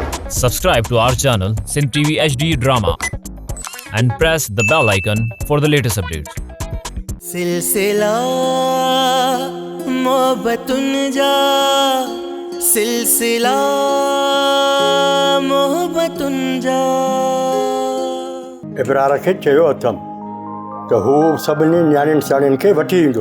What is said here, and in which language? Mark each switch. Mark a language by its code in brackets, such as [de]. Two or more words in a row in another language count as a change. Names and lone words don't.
[en] Subscribe to our channel Sindh TV HD Drama and press the bell icon for the latest updates. [sd] सिलसिला मोहब्बतुन जा सिलसिला मोहब्बतुन जा इबरार खे चयो अथमि त हू सभिनी न्याणियुनि साणियुनि खे वठी ईंदो।